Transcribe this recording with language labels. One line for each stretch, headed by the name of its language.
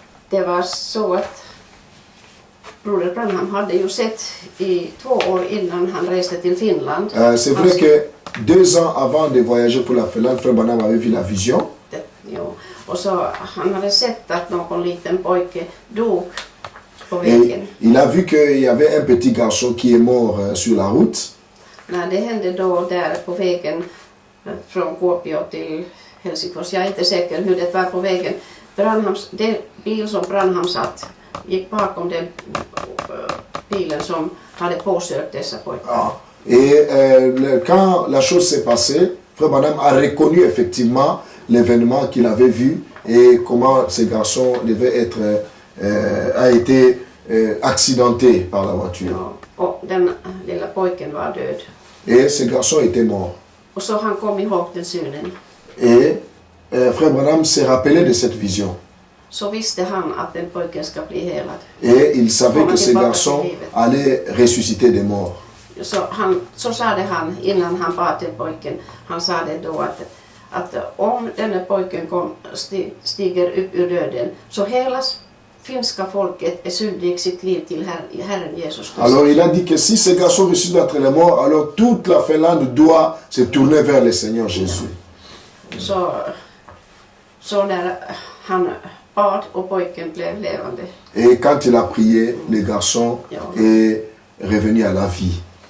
Swedish: Det var så att Broder Branham hade ju sett i 2 år innan han reste till Finland.
French: C'est vrai que 2 ans avant de voyager pour la Finlande, Frère Branham avait vu la vision.
Swedish: Och så han hade sett att någon liten pojke dog på vägen.
French: Et il a vu qu'il y avait un petit garçon qui est mort sur la route.
Swedish: När det hände då där på vägen från Kuopio till Helsingfors, jag är inte säker hur det var på vägen. Den bil som Branham satt gick bakom den bilen som hade påkört dessa pojkar. Ah.
French: Et quand la chose s'est passée, Frère Branham a reconnu effectivement l'événement qu'il avait vu et comment ce garçon devait être, a été accidenté par la voiture.
Swedish: Ja, och den lilla pojken var död.
French: Et ce garçon était mort.
Swedish: Och så han kom ihåg den synen.
French: Et Frère Branham s'est rappelé de cette vision.
Swedish: Så visste han att den pojken ska bli helad.
French: Et il savait que ce garçon allait ressusciter des morts.
Swedish: Så sa det han innan han bad den pojken. Han sa det då att om den pojken stiger upp ur döden så hela finska folket är skyldig sitt liv till Herren Jesus Kristus.
French: Alors il a dit que si ce garçon ressuscite d'entre les morts, alors toute la Finlande doit se tourner vers le Seigneur Jésus.
Swedish: Så när han bad och pojken blev levande. Et quand il a prié, le garçon est revenu à la vie.